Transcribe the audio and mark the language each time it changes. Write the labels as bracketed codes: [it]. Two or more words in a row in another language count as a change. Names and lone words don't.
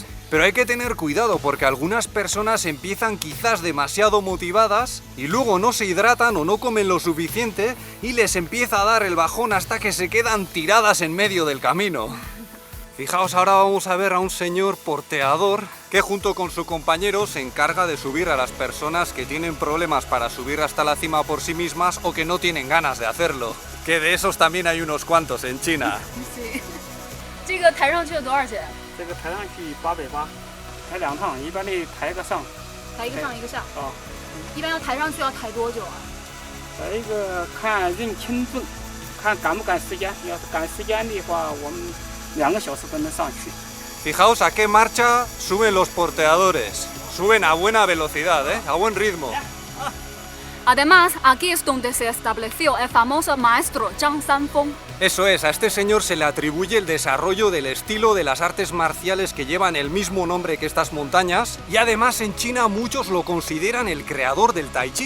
[es] Pero hay que tener cuidado porque algunas personas empiezan quizás demasiado motivadas y luego no se hidratan o no comen lo suficiente y les empieza a dar el bajón hasta que se quedan tiradas en medio del camino. Fijaos, ahora vamos a ver a un señor porteador que junto con su compañero se encarga de subir a las personas que tienen problemas para subir hasta la cima por sí mismas o que no tienen ganas de hacerlo. Que de esos también hay unos cuantos en China. Sí. [zh] 这个抬上去多少钱？这个抬上去880，抬2趟，一般的抬个上。抬一个上一个下。啊，一般要抬上去要抬多久啊？一个看人轻重，看赶不赶时间。要是赶时间的话，我们2个小时都能上去。 [es] Fijaos a qué marcha suben los porteadores. Suben a buena velocidad, a buen ritmo. Además, aquí es donde se estableció el famoso maestro Zhang Sanfeng. Eso es, a este señor se le atribuye el desarrollo del estilo de las artes marciales que llevan el mismo nombre que estas montañas, y además en China muchos lo consideran el creador del Tai Chi.